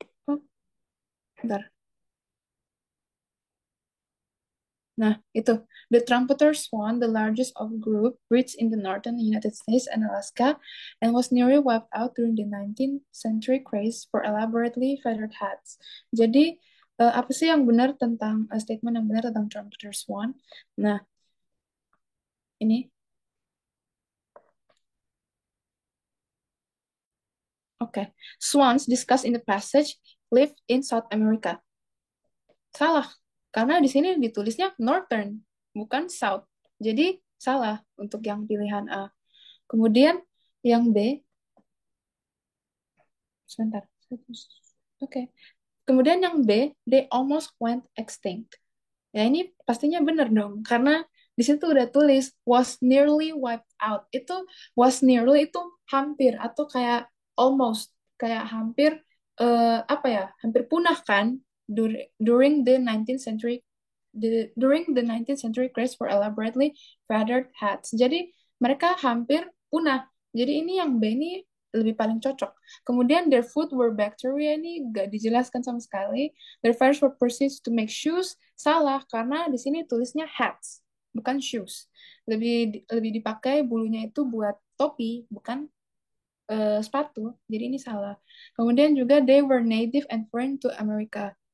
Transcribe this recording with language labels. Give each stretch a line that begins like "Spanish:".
Indonesian: Oh, bentar. Nah, itu.
English: The trumpeter swan, the largest of group, breeds in the northern United States and Alaska, and was nearly wiped out during the 19th century craze for elaborately feathered hats.
Indonesian: Jadi, apa sih yang benar tentang statement yang benar tentang trumpeter swan? Nah, ini.
English: Oke. Swans discussed in the passage live in South America.
Indonesian: Salah, karena di sini ditulisnya northern, bukan south. Jadi salah untuk yang pilihan A. Kemudian yang B, sebentar. Oke. Kemudian yang B, they almost went extinct. Ya ini pastinya benar dong, karena di situ udah tulis was nearly wiped out. Itu was nearly itu hampir atau kayak almost, kayak hampir apa ya, hampir punah kan during the 19th century during the 19th century craze for elaborately feathered hats. Jadi mereka hampir punah. Jadi ini yang B ini lebih paling cocok. Kemudian their food were bacteria, ini gak dijelaskan sama sekali.
English: Their feathers were perceived to make shoes.
Indonesian: Salah, karena di sini tulisnya hats, bukan shoes. Lebih dipakai bulunya itu buat topi, bukan sepatu. Jadi ini salah.
English: Kemudian juga they were native and foreign to America.